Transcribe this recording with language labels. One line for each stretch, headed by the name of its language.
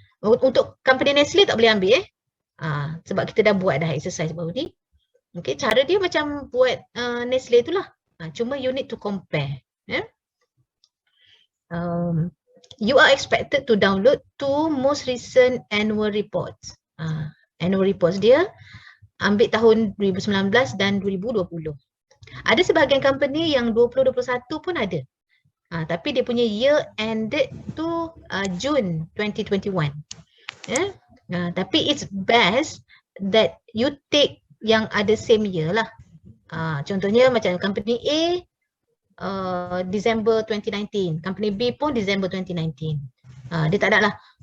Malay: Untuk company Nestle tak boleh ambil sebab kita dah buat dah exercise baru ni. Okay, cara dia macam buat Nestle itulah.
English: Cuma you need to compare. You are expected to download 2 most recent annual reports.
Malay: Annual reports dia ambil tahun 2019 dan 2020. Ada sebahagian company yang 2021 pun ada. Tapi dia punya year ended tu June 2021.
English: Tapi it's best that you take
Malay: yang ada
English: same year lah.
Malay: Contohnya macam company A December 2019, company B pun December 2019. Dia tak ada lah.